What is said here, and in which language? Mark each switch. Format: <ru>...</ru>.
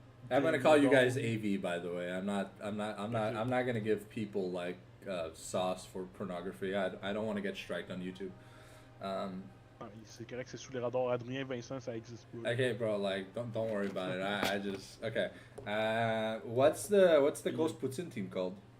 <en>I'm gonna call you guys AV, by the way. I'm not gonna give people like sauce for pornography. I don't want to get striked on YouTube.</en> <fr>C'est correct, c'est sous les radars. Adrien Vincent, ça existe pas.</fr> <en>Okay, bro. Like, don't worry about it. I just okay. What's the Ghost Poutine team called?</en>